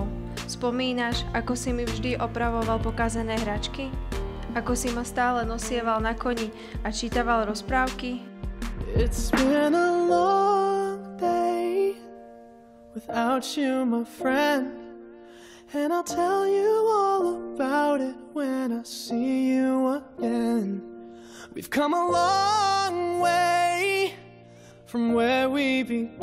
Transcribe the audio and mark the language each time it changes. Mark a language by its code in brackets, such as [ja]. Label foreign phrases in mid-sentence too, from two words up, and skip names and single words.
[sk] Spomínaš, ako si mi vždy opravoval pokazené hračky? Ako si ma stále nosieval na koni a čítaval rozprávky? [en] It's been a long day without you, my friend, and I'll tell you all about it when I see you again. We've come a long way from where we began.